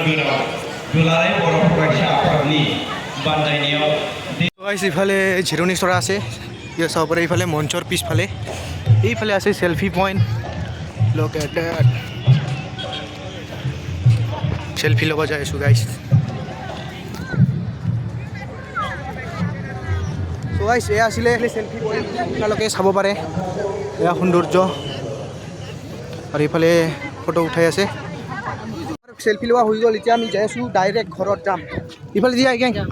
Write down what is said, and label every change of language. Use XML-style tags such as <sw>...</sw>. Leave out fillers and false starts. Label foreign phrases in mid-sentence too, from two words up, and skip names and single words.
<brx>दुलाराय बर' फरायसा आफादनि बानजायनायाव गाइस इफाले जिर'नि चरा</brx> <as>আছে ইয়া চাব পাৰে ইফালে মঞ্চৰ পিছফালে এইফালে আছে</as> <en>selfie point look at that</en> <as>সেলফি ল'ব যাই আছোঁ গাইছ চ' গাইছ এয়া আছিলে</as> <en>selfie point</en> <as>আপোনালোকে চাব পাৰে এয়া সৌন্দৰ্য আৰু ইফালে ফটো উঠাই আছে সেলফি লোৱা হৈ গ'ল এতিয়া আমি যাই আছোঁ ডাইৰেক্ট ঘৰত যাম ইফালে দিয়া গেং</as>